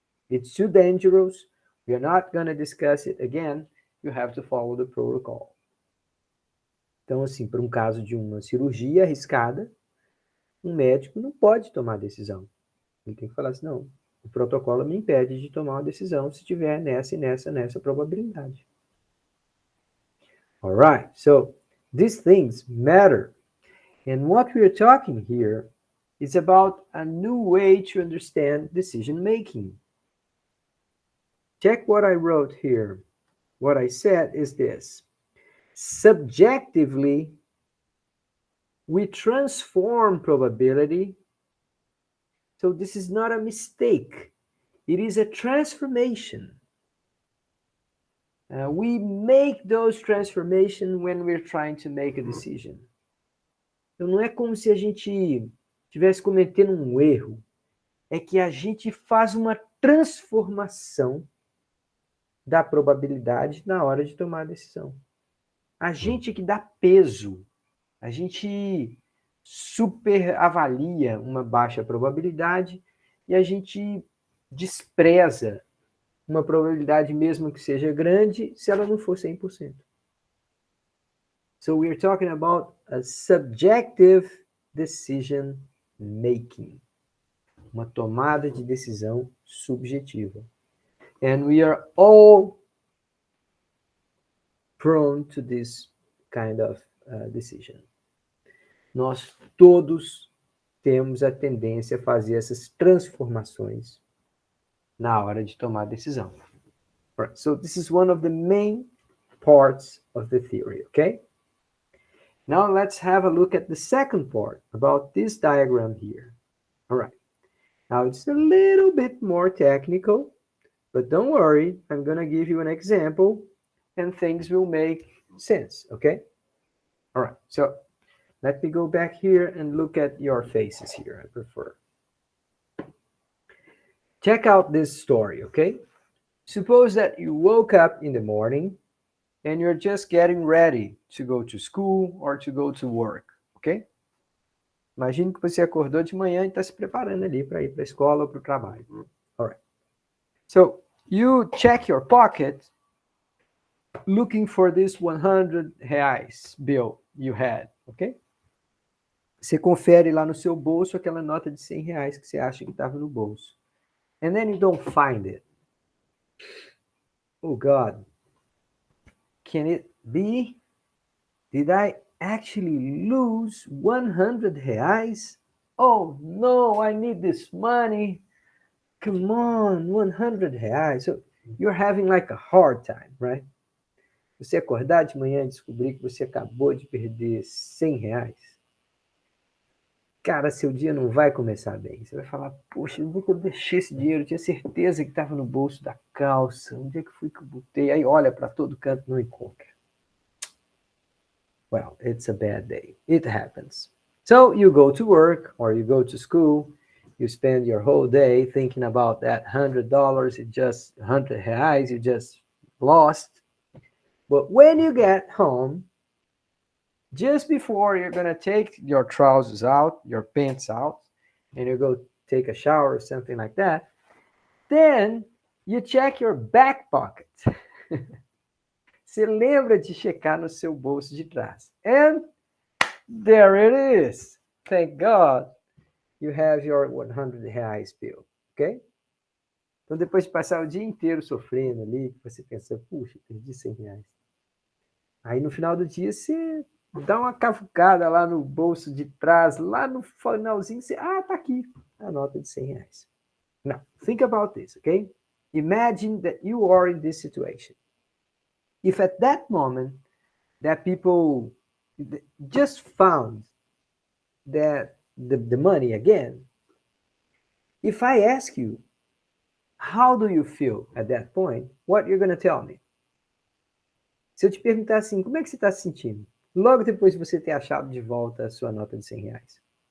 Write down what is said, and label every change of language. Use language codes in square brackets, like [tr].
[en] It's too dangerous. We're not gonna discuss it again. You have to follow the protocol. [pt] Então, assim, para um caso de uma cirurgia arriscada, um médico não pode tomar decisão. Ele tem que falar assim, não, o protocolo me impede de tomar uma decisão se tiver nessa e nessa probabilidade. [en] All right, so these things matter. And what we're talking here It's about a new way to understand decision making. Check what I wrote here. What I said is this. Subjectively, we transform probability. So this is not a mistake. It is a transformation. We make those transformations when we're trying to make a decision. [pt] Então não é como se a gente estivesse cometendo um erro. É que a gente faz uma transformação da probabilidade na hora de tomar a decisão. A gente que dá peso, a gente superavalia uma baixa probabilidade e a gente despreza uma probabilidade, mesmo que seja grande, se ela não for 100%. [en] So we're talking about a subjective decision making. [pt] Uma tomada de decisão subjetiva. [en] And we are all prone to this kind of decision. [pt] Nós todos temos a tendência a fazer essas transformações na hora de tomar a decisão. [en] Right. So this is one of the main parts of the theory, okay? Now let's have a look at the second part about this diagram here. All right. Now it's a little bit more technical, but don't worry, I'm going to give you an example and things will make sense, okay? All right, so let me go back here and look at your faces here, I prefer. Check out this story, okay? Suppose that you woke up in the morning and you're just getting ready to go to school or to go to work, okay? [pt] Imagine que você acordou de manhã e está se preparando ali para ir para a escola ou para o trabalho. [en] All right. So you check your pocket looking for this 100 reais bill you had, okay? [pt] Você confere lá no seu bolso aquela nota de 100 reais que você acha que estava no bolso. [en] And then you don't find it. Oh God, can it be? Did I actually lose 100 reais? Oh no, I need this money. Come on, 100 reais. So you're having like a hard time, right? [pt] Você acordar de manhã e descobrir que você acabou de perder 100 reais. Cara, seu dia não vai começar bem. Você vai falar, poxa, onde é que eu deixei esse dinheiro? Eu tinha certeza que estava no bolso da calça. Onde é que foi que eu botei? Aí olha para todo canto, não encontra. [en] Well, it's a bad day. It happens. So you go to work or you go to school. You spend your whole day thinking about that $100. It just 100 reais you just lost. But when you get home, just before you're going to take your trousers out, your pants out, and you go take a shower or something like that, then you check your back pocket. [pt] Você lembra de checar no seu bolso de trás. [en] And there it is. Thank God you have your 100 reais bill, ok? [pt] Então, depois de passar o dia inteiro sofrendo ali, você pensa, puxa, perdi 100 reais. Aí, no final do dia, você dá uma cavucada lá no bolso de trás, lá no finalzinho, você, tá aqui, a nota de 100 reais. [en] Now, think about this, okay? Imagine that you are in this situation. If at that moment that people just found that the money again, if I ask you, how do you feel at that point? What you're going to tell me? [pt] Se eu te perguntar assim, como é que você está se sentindo? Logo depois de você ter achado de volta a sua nota de 100 reais.